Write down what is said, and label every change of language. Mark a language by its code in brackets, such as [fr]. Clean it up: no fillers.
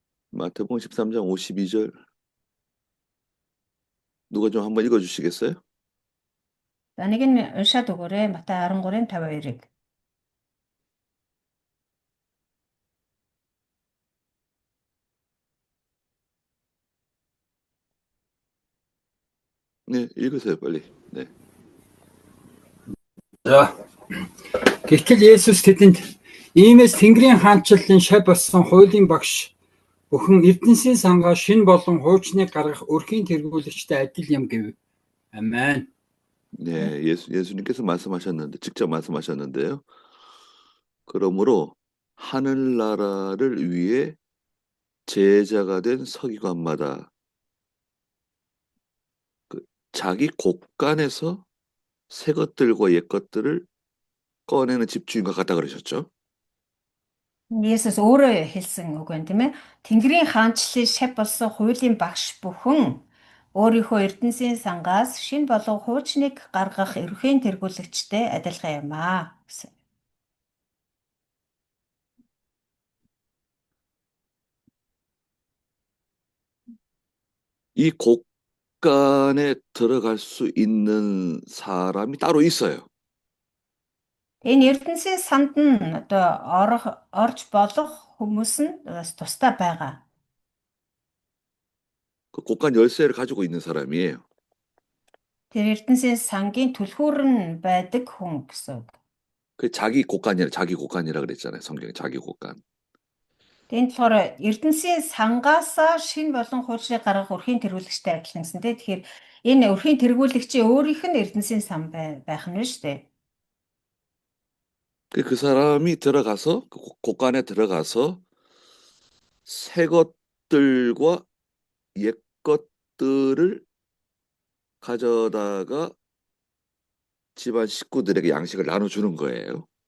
[ko] 마태복음 13장 52절 누가 좀 한번 읽어주시겠어요? [mn] за нэг нь уншаад өгөөрэй. Матай 13-ын 52-ыг. [ko] 네, 읽으세요, 빨리. 네. [mn] За. Гэтэл Есүс тэдэнд иймээс Тэнгэрийн хаанчлалын шав болсон хуулийн багш бүхэн Эрдэнэсийн сангаас шинэ болон хуучныг гаргах өрхийн тэргүүлэгчтэй адил юм гэв. Амен. [ko] 네, 예수님께서 말씀하셨는데, 직접 말씀하셨는데요. 그러므로 하늘나라를 위해 제자가 된 서기관마다 자기 곳간에서 새 것들과 옛 것들을 꺼내는 집주인과 같다 그러셨죠? [mn] Есүс өөрөө хэлсэн үг байна тийм ээ. Тэнгэрийн хаанчлалын шав болсон хуулийн багш бүхэн өөрийнхөө Эрдэнэсийн сангаас шинэ болон хуучныг гаргах ерөнхий тэргүүлэгчтэй адилхан юм аа гэсэн. [ko] 이 곳간에 들어갈 수 있는 사람이 따로 있어요. [mn] Энэ Эрдэнэсийн санд нь одоо орж болох хүмүүс нь бас тусдаа байгаа. [ko] 그 곳간 열쇠를 가지고 있는 사람이에요. [mn] Тэр Эрдэнэсийн сангийн түлхүүр нь байдаг хүн гэсэн үг. [ko] 그 자기 곳간이라 그랬잖아요. 성경에 자기 곳간. [mn] Тэнд болохоор Эрдэнэсийн сангаасаа шинэ болон хуучныг гаргах өрхийн тэргүүлэгчтэй адилхан гэсэн тийм. Тэгэхээр энэ өрхийн тэргүүлэгчийн өөрийнх нь Эрдэнэсийн сан байх нь шүү дээ. [ko] 그 사람이 들어가서 그 곳간에 들어가서 새 것들과 옛 것들을 가져다가 집안 식구들에게 양식을 나눠주는 거예요.